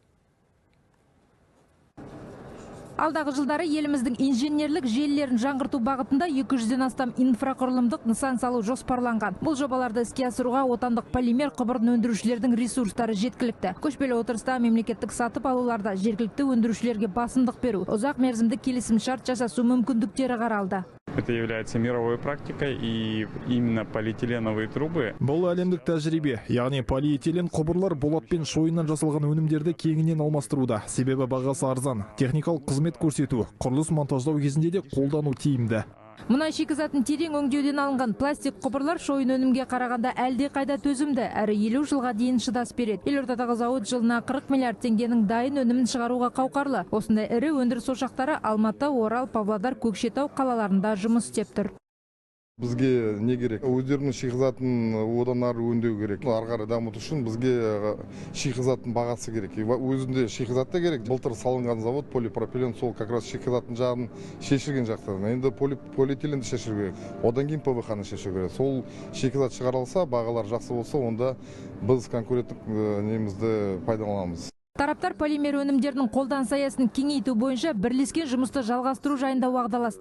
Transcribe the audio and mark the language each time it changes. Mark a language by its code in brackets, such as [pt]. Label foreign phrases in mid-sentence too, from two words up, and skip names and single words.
[kk] Алдағы жылдары еліміздің инженерлік желілерін жаңғырту бағытында 200-ден астам инфрақұрылымдық нысан салу жоспарланған. Бұл жобаларды іске асыруға отандық полимер құбырын өндірушілердің ресурстары жеткілікті. Көшпелі отырыста мемлекеттік сатып алуларда жергілікті өндірушілерге басымдық беру, ұзақ мерзімді келісімшарт жасасу мүмкіндіктері қаралды. [ru] Это является мировой практикой, и именно полиэтиленовые трубы. [kk] Бұл әлемдік тәжірибе, яғни полиэтилен құбырлар болат пен шойыннан жасалған өнімдерді кеңінен алмастыруда. Себебі бағасы арзан, техникалық қызмет көрсету, құрылыс монтаждау кезінде де қолдану тиімді. Мұнай шикізатын терең өңдеуден алынған пластик құбырлар шойын өнімге қарағанда әлде қайда төзімді, әрі 50 жылға дейін шыдас береді. Елордадағы зауыт жылына 40 миллиард теңгенің дайын өнімін шығаруға қауқарлы. Осындай ірі өндіріс ошақтары Алматы, Орал, Павлодар, Көкшетау қалаларында жұмыс істеп тұр. Бізге не керек? Өздерінің шикізатын одан ары өңдеу керек. Ары қарай дамыту үшін бізге шикізаттың бағасы керек. Өзінде шикізат та керек. Былтыр салынған завод полипропилен сол [ru] как раз [kk] шикізаттың жағын шешілген жақтан. Енді полиэтиленді шешу керек. Одан кейін ПВХ-ны шешу керек. Сол шикізат шығарылса, бағалар жақсы болса, онда біз конкуренттік немізді пайдаланамыз. Тараптар полимер өнімдерінің қолданыс аясын кеңейту бойынша бірлескен жұмысты жалғастыру жайында уағдаласты.